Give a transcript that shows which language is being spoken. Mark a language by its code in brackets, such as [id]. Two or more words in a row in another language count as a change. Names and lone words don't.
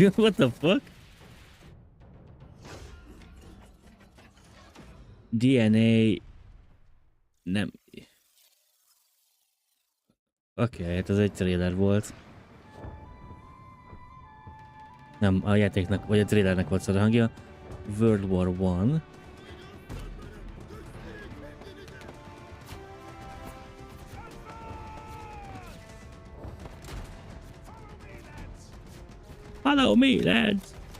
[en] What the fuck? DNA... [hu] Nem... Oké, hát ez egy trailer volt. Nem, a játéknak, vagy a trailernek volt szar a hangja. [en] World War I. Follow me, lads!